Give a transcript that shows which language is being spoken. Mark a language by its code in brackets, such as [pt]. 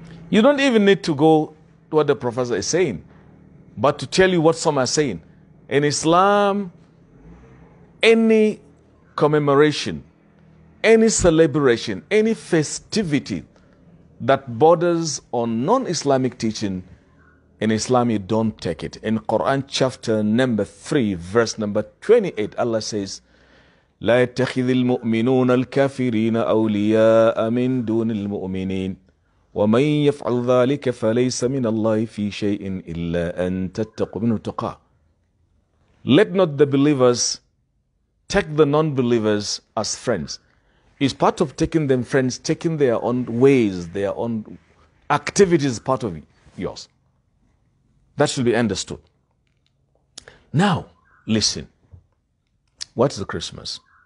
[en] You don't even need to go to what the professor is saying, but to tell you what some are saying. In Islam, any commemoration, any celebration, any festivity that borders on non-Islamic teaching, in Islam you don't take it. In Quran chapter number 3, verse number 28, Allah says, [ar] لا يتخذ المؤمنون الكافرين أولياء من دون المؤمنين ومن يفعل ذلك فليس من الله في شيء إلا أن تتقوا منه تقى. [en] Let not the believers take the non-believers as friends. It's part of taking them friends, taking their own ways, their own activities, part of yours. That should be understood. Now, listen. What is the Christmas?